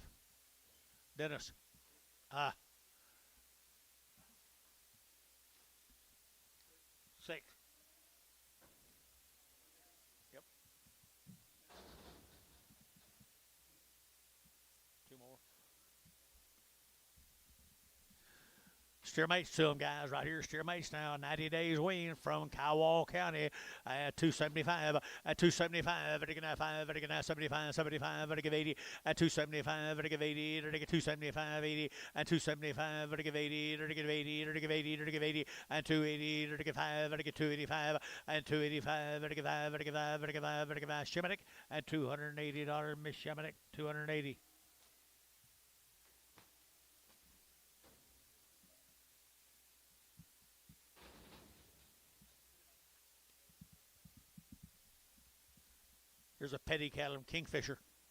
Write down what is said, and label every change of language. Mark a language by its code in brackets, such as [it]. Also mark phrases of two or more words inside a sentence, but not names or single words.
[en] Dennis. 6. Yep. 2 more. Steer mates to them, guys, right here. Steer mates now. 90 days wean from Kiowa County at 275. At 275. At 75. 75. At 80. At 275. At 80. At 275. 80. At 275. At 80. At 80. At 80. At 80. At 280. At 5. At 285. At 285. At 5. At 5. At 5. At 5. Shimonic at $280. Miss Shimonic, $280. Here's a petty cattle, Kingfisher.